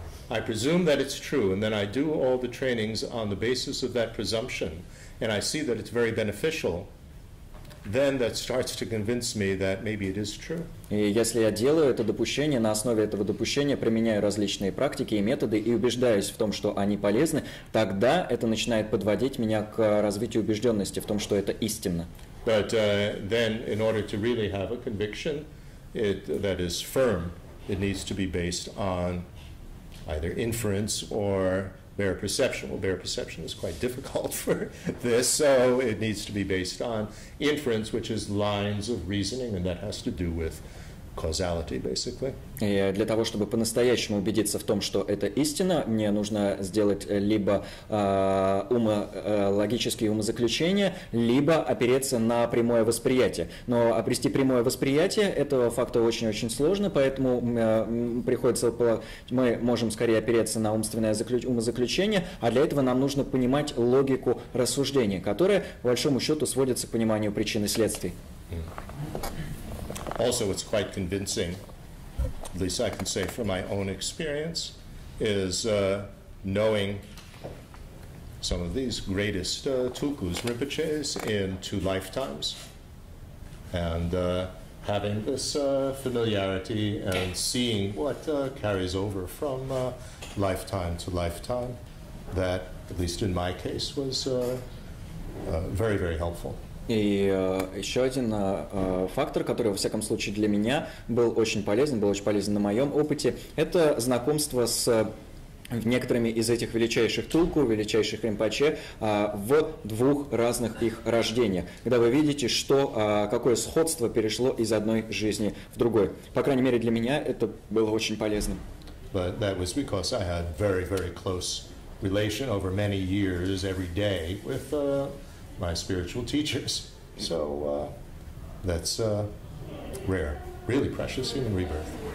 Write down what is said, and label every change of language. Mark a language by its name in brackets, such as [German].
[English] I presume that it's true, and then I do all the trainings on the basis of that presumption, and I see that it's very beneficial, then that starts to convince me that maybe it is true. [Russian] И если я делаю это допущение, на основе этого допущения применяю различные практики и методы и убеждаюсь в том, что они полезны, тогда это начинает подводить меня к развитию убежденности в том, что это истинно. [English] But then, in order to really have a conviction that is firm, it needs to be based on either inference or bare perception. Well, bare perception is quite difficult for this, so it needs to be based on inference, which is lines of reasoning, and that has to do with causality, basically. [Russian] И для того, чтобы по-настоящему убедиться в том, что это истина, мне нужно сделать либо логические умозаклещения, либо опереться на прямое восприятие. Но обрести прямое восприятие этого факта очень-очень сложно, поэтому мы можем скорее опереться на умственное умозаключение, а для этого нам нужно понимать логику рассуждения, которая, по большому счету, сводится к пониманию причин и следствий. [English] Also, it's quite convincing, at least I can say from my own experience, is knowing some of these greatest tulkus, Rinpoches, in 2 lifetimes, and having this familiarity and seeing what carries over from lifetime to lifetime, that, at least in my case, was very, very helpful. [Russian] И еще один фактор, который, во всяком случае, для меня был очень полезен на моем опыте, это знакомство с некоторыми из этих величайших тулку, величайших римпоче в 2 разных их рождениях, когда вы видите, что какое сходство перешло из одной жизни в другой. По крайней мере, для меня это было очень полезным. [English] But that was because I had very, very close relation over many years every day with my spiritual teachers. So that's rare, really precious human rebirth.